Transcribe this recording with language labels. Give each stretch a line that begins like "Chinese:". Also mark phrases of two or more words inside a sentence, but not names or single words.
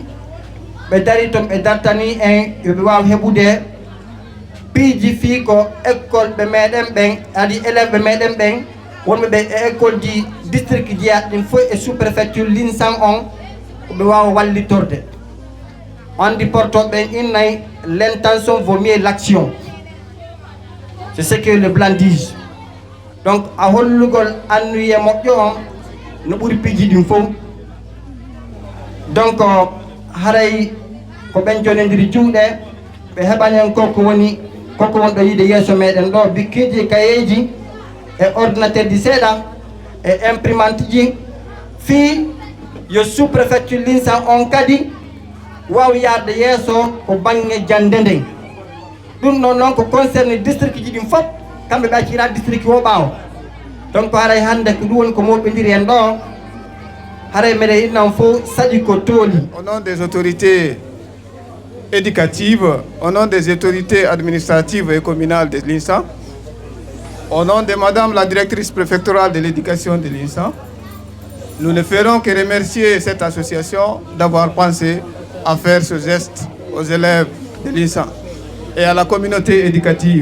Fula: ɓe dari toon ɓe dartani en yoɓe waw heɓude piiji fii ko école ɓe meɗen ɓen adi élève ɓe meɗen ɓen wonɓe ɓe e école ji district jiyaɗ ɗin fof e
French: sous préfecture
Fula: linsan on ɓe wawa wallitorde andi portoɓe ɓen innayi
French: l'intention vaut mieux l'action c'est ce que le blanc dit
Fula: donc a hollugol annuye moƴƴo on no ɓuuri piiji ɗin fof donc haray ko ɓen jonodiri juuɗe ɓe heɓanen koko woni ɗo yiide yeeso meɗen ɗo bikkiji kayeji e ordinateur ji seeɗa e imprimante ji fii yo
French: sous préfecture
Fula: linsan on kadi waw yarde yeeso ko banggue jande nden ɗum ɗon noon ko concerne district ji ɗin fof kamɓe ɓe accira district o ɓaawo donc haray hande ko ɗum woni ko moɓɓidiri en ɗo haray meɗen innan fof saɗi ko tooli.
French: Au nom des autorités éducatives, au nom des autorités administratives et communales de l'INSA, au nom de Madame la directrice préfectorale de l'éducation de l'INSA, nous ne ferons que remercier cette association d'avoir pensé à faire ce geste aux élèves de l'INSA et à la communauté éducative.